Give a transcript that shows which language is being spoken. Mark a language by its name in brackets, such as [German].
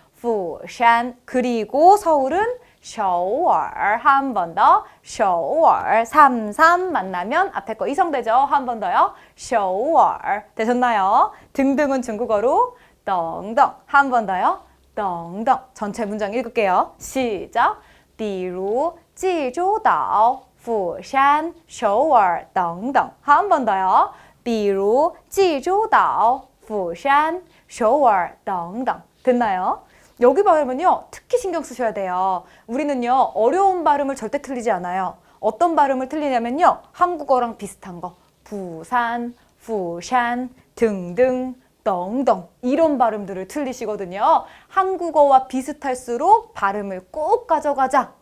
[Korean] 부산 그리고 서울은 首尔한 번 더 首尔 33 만나면 앞에 거 이성되죠? 한 번 더요. 首尔되셨나요? 등등은 중국어로 덩덩 한 번 더요. 덩덩 전체 문장 읽을게요. 시작. [Chinese] 比如济州岛釜山首尔等等 [Korean] 한 번 더요. [Chinese] 比如济州岛釜山首尔等等 [Korean] 됐나요? 여기 발음은요. 특히 신경 쓰셔야 돼요. 우리는요. 어려운 발음을 절대 틀리지 않아요. 어떤 발음을 틀리냐면요. 한국어랑 비슷한 거. 부산, 부산 등등 덩덩 이런 발음들을 틀리시거든요. 한국어와 비슷할수록 발음을 꼭 가져가자.